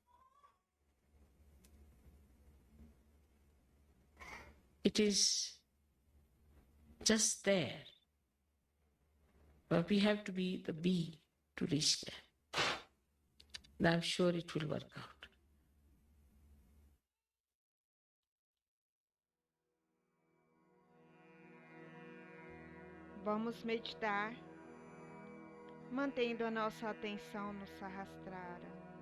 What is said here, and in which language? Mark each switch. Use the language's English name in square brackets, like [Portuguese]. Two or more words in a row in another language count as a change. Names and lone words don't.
[English] It is just there, but we have to be the bee to reach there. And I'm sure it will work out. [Portuguese] Vamos meditar, mantendo a nossa atenção no Sahasrara.